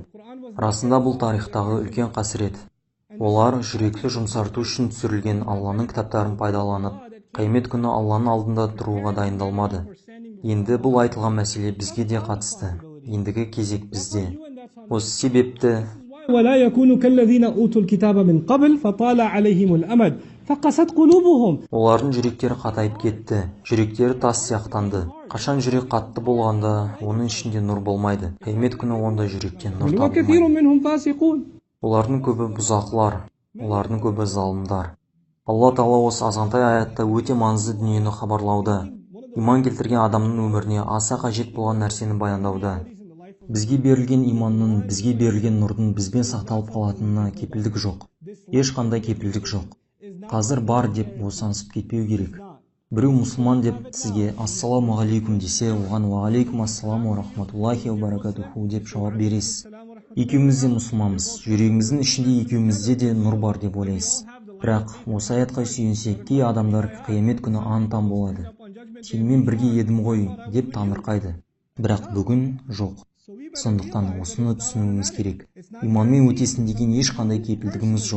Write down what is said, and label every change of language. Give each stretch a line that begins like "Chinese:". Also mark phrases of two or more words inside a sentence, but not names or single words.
Kazakh: Расында бұл тарихтағы үлкен қасірет. Олар жүректі жұмсарту үшін түсірілген Алланың кітаптарын пайдаланып, қиямет күні Алланың алдында тұруға дайындалмады. Енді бұл айтылған мәселе бізге де қатысты. Ендігі кезек бізде. Осы себепті
Arabic: ولا يكونوا كالذين أوتوا الكتاب من قبل فطال عليهم الأمد فقست قلوبهم.
Kazakh: олардың жүректері қатайып кетті, жүректері тас сияқтанды. Қашан жүрек қатты болғанда, оның ішінде нұр болмайды. Қиямет күні онда жүректен нұр
Arabic: وكثير
Kazakh: табылмайды.
Arabic: منهم فاسقون.
Kazakh: Олардың көбі бұзақылар, олардың көбі залымдар. Алла Тағала осы азғантай аятта өте маңызды дүниені хабарлауда, иман келтірген адамның өміріне аса қажет болған нәрсені баяндауда. Бізге берілген иманның, бізге берілген нұрдың бізбен сақталып қалатынына кепілдік жоқ. Ешқандай кепілдік жоқ. Қазір бар деп босаңсып кетпеу керек. Біреу мұсылман деп сізге
Arabic: السلام عليكم
Kazakh: десе, оған
Arabic: وعليكم السلام رحمة الله وبركاته
Kazakh: деп жауап бересіз. Екеуміз де мұсылманбыз, жүрегіміздің ішінде екеумізде де нұр бар деп ойлайсыз. Бірақ осы аятқа сүйенсек, кей адамдар қиямет күні аң-таң болады. Сенімен бірге едім ғой деп таңырқайды. Бірақ бүгін жоқ. Сондықтан осыны түсінуіміз керек. Иманмен өтесін деген ешқандай кепілдігіміз жоқ.